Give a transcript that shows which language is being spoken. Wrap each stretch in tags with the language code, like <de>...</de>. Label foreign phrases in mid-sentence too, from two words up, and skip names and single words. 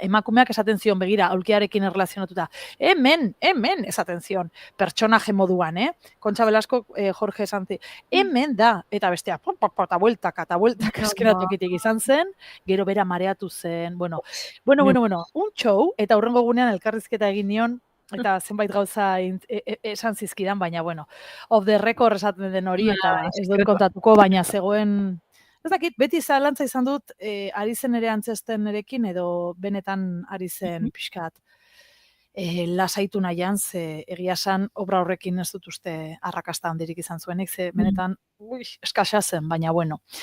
<eu>emakumeak esaten zion begira, aulkiarekin erlazionatuta, hemen, esaten zion, pertsonaje moduan, Kontxa Belasko, Jorge Sanzi, hemen da, eta bestea, eta bueltaka eskenatokitik izan zen, gero bera mareatu zen, bueno,</eu> <es>un show,</es> <eu>eta hurrengo gunean elkarrizketa egin nion, eta zenbait gauza esan zizkidan, baina, bueno,</eu> <en>off the record</en> <eu>esaten den hori, eta ez dut kontatuko, baina zegoen, ez dakit, beti zalantza izan dut, ari zen ere antzesten erekin, edo benetan ari zen pixkat lasaitu nahian, ze egia esan obra horrekin ez dut uste arrakasta handirik izan zuenik, ze benetan eskasa zen, baina bueno.</eu>